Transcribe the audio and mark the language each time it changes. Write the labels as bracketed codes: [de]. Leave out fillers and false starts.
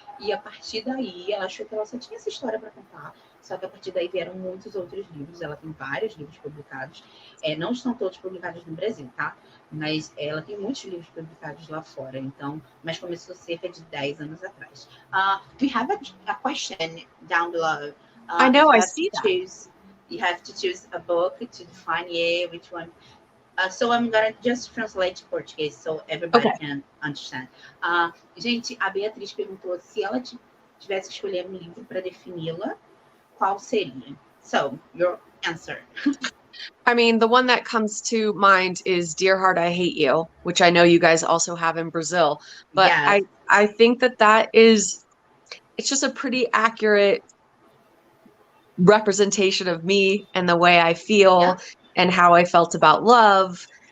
[pt] E a partir daí, ela achou que ela só tinha essa história para contar. Só que a partir daí vieram muitos outros livros. Ela tem vários livros publicados. Não estão todos publicados no Brasil, tá? Mas ela tem muitos livros publicados lá fora. Então, mas começou cerca de 10 anos atrás. [en] We have a question down below. I know, I see that. You have to choose a book to define which one. So I'm going to just translate to Portuguese so everybody can understand. [pt] Gente, a Beatriz perguntou se ela tivesse que escolher um livro para defini-la, qual seria? [en] So, your answer. I mean, the one that comes to mind is Dear Heart, I Hate You, which I know you guys also have in Brazil. But yes. I think that is, it's just a pretty accurate representation of me and the way I feel and how I felt about love.